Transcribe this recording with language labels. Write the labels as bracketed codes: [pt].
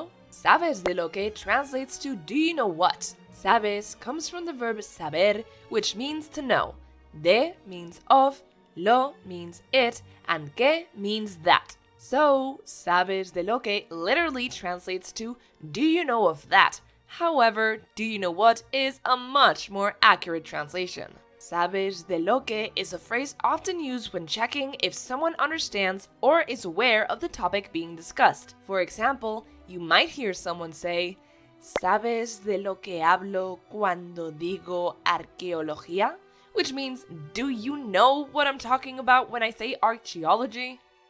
[es] ¿Sabes de lo que [en] translates to do you know what? Sabes comes from the verb saber, which means to know. De means of, lo means it, and que means that. So, [es] sabes de lo que [en] literally translates to do you know of that? However, do you know what is a much more accurate translation. Sabes de lo que is a phrase often used when checking if someone understands or is aware of the topic being discussed. For example, you might hear someone say, [es] ¿Sabes de lo que hablo cuando digo arqueología? [en] Which means, do you know what I'm talking about when I say archaeology?